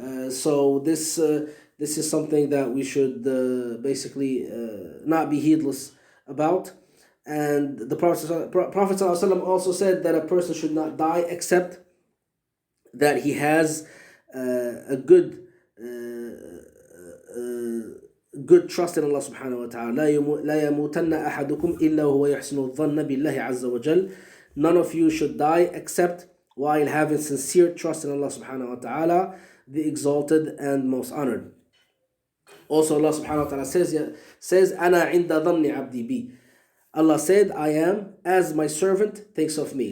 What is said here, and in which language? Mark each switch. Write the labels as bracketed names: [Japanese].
[English] So this is something that we should basically not be heedless about. And the Prophet ﷺ also said that a person should not die except that he has a good trust in Allah subhanahu wa ta'ala. [Arabic] لا يموتن أحدكم إلا وهو يحسن الظن بالله عز وجل. [English] None of you should die except while having sincere trust in Allah subhanahu wa ta'ala, the exalted and most honored. Also Allah subhanahu wa ta'ala says [Arabic] أنا عند ظن عبدي بي. [English] Allah said, I am as my servant thinks of me.